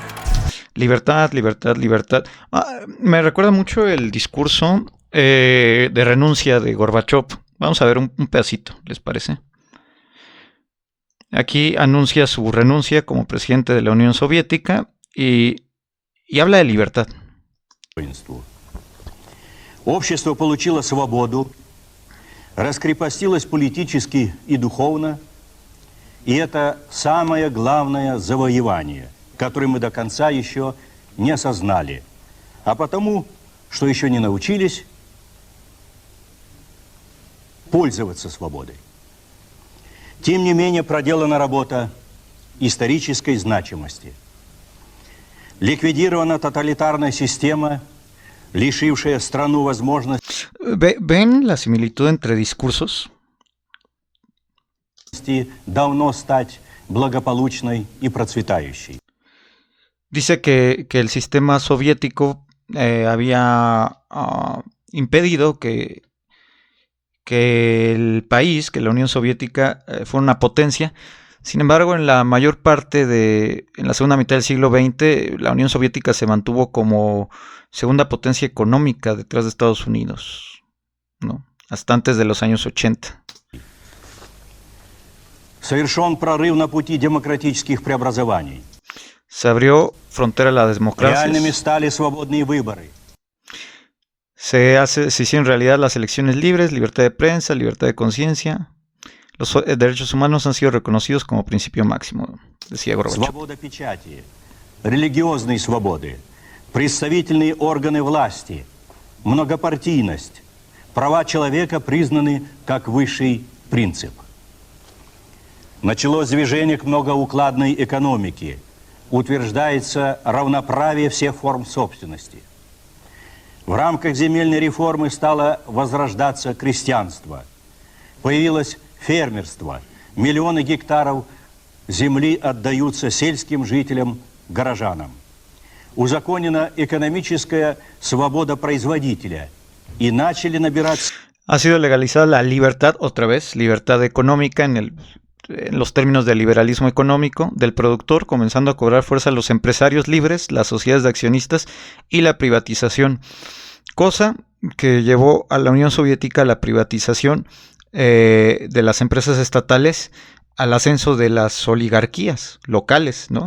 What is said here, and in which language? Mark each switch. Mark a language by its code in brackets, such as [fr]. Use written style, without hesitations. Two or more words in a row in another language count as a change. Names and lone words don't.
[es] Libertad, libertad, libertad. Me recuerda mucho el discurso de renuncia de Gorbachev. Vamos a ver un pedacito, ¿les parece? Aquí anuncia su renuncia como presidente de la Unión Soviética y habla de libertad. [ru] Общество получило свободу, раскрепостилось политически и духовно, и это самое главное завоевание, которое мы до конца еще не осознали, а потому, что еще не научились пользоваться свободой. Тем не менее, проделана работа исторической значимости. Ликвидирована тоталитарная система, лишившая страну возможности [es] ¿Ven la similitud entre discursos? [ru] давно стать благополучной и процветающей. [es] Dice que el sistema soviético había impedido que el país, que la Unión Soviética fuera una potencia. Sin embargo, en la mayor parte en la segunda mitad del siglo XX, la Unión Soviética se mantuvo como segunda potencia económica detrás de Estados Unidos, ¿no? Hasta antes de los años 80. [ru] Совершен прорыв на пути демократических преобразований. [es] Se abrió frontera a la democracia. [ru] Реальными стали свободные выборы. [es] Se hicieron realidad las elecciones libres, libertad de prensa, libertad de conciencia. Los derechos humanos han sido reconocidos como principio máximo, decía Gorbachev. [ru] Свобода печати, религиозные свободы, представительные органы власти, многопартийность, права человека признаны как высший принцип. Началось движение к многоукладной экономике. Утверждается равноправие всех форм собственности. В рамках земельной реформы стало возрождаться крестьянство. Появилось фермерство. Миллионы гектаров земли отдаются сельским жителям, горожанам. Узаконена экономическая свобода производителя. И начали набираться... [es] Ha sido legalizada la libertad, otra vez, libertad económica en los términos del liberalismo económico del productor, comenzando a cobrar fuerza los empresarios libres, las sociedades de accionistas y la privatización. Cosa que llevó a la Unión Soviética a la privatización de las empresas estatales, al ascenso de las oligarquías locales, ¿no?